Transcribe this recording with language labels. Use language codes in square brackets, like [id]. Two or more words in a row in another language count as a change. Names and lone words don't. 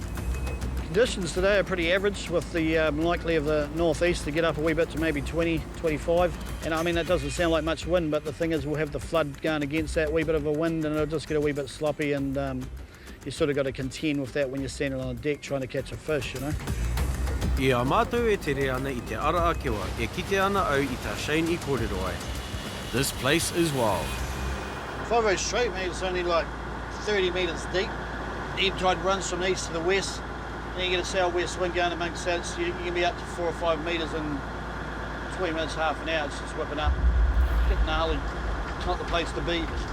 [en] Conditions today are pretty average, with the likely of the northeast to get up a wee bit to maybe 20, 25. And I mean, that doesn't sound like much wind, but the thing is we'll have the flood going against that wee bit of a wind and it'll just get a wee bit sloppy, and you sort of got to contend with that when you're standing on a deck trying to catch a fish, you know. [mi] Ia mātou e tere ana I te ara a kewa, e kite ana au I tā Shane I kōrero ai. [en] This place is wild. If I go straight, mate, it's only like 30 metres deep. Ebb tide runs from east to the west, and you get a southwest wind going amongst that, so you can be up to 4 or 5 metres in 20 minutes, half an hour. It's just whipping up. Get gnarly. It's not the place to be.